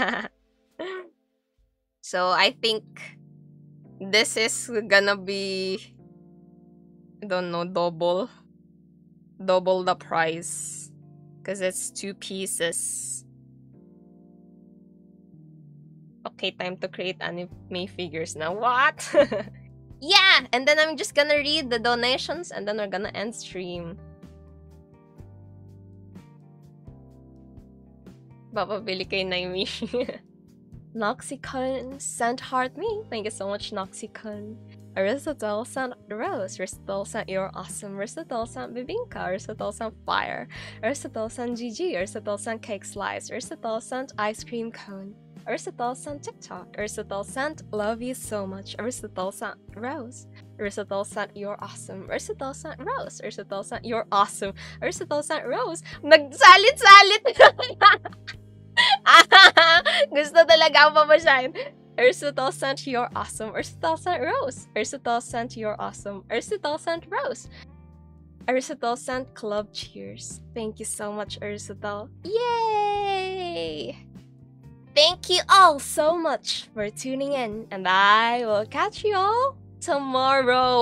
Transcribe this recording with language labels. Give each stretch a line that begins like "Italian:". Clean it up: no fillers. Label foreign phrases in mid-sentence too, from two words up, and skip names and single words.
English: So I think this is gonna be, I don't know, double the price because it's 2 pieces. Okay, time to create anime figures now. What? Yeah, and then I'm just gonna read the donations and then we're gonna end stream.
Filipino: Bababili kay Naimi.
English: Noxicon sent heart me. Thank you so much, Noxicon. Aristotle sent Rose. Aristotle sent You're Awesome. Aristotle sent Bibinka. Aristotle sent Fire. Aristotle sent GG. Aristotle sent Cake Slice. Aristotle sent Ice Cream Cone. Aristotle sent TikTok. Aristotle sent Love You So Much. Aristotle sent Rose. Aristotle sent You're Awesome. Aristotle sent Rose. Aristotle sent You're Awesome. Aristotle sent Rose.
Filipino: Nagsalit-salit! Gusto talaga ako pabasahin.
English: Aristotle sent You're Awesome. Aristotle sent Rose. Aristotle sent You're Awesome. Aristotle sent Rose. Aristotle sent Club Cheers. Thank you so much, Aristotle. Yay! Thank you all so much for tuning in, and I will catch you all tomorrow.